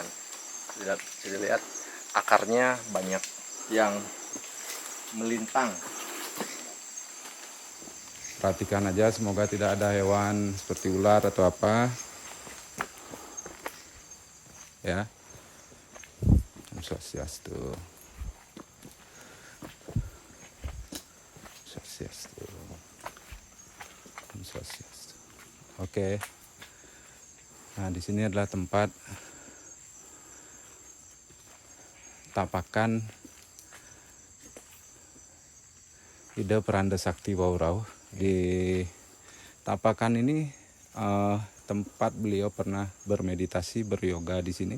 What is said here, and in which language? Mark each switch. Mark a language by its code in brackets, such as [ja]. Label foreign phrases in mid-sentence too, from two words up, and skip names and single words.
[id] Jadi lihat akarnya banyak yang melintang. Perhatikan aja, semoga tidak ada hewan seperti ular atau apa. Ya. [sa] Om Swastiastu. Swastiastu. Om Swastiastu. [id] Oke. Nah, di sini adalah tempat tapakan Ida Peranda Sakti Waurau. Di tapakan ini tempat beliau pernah bermeditasi, beryoga di sini.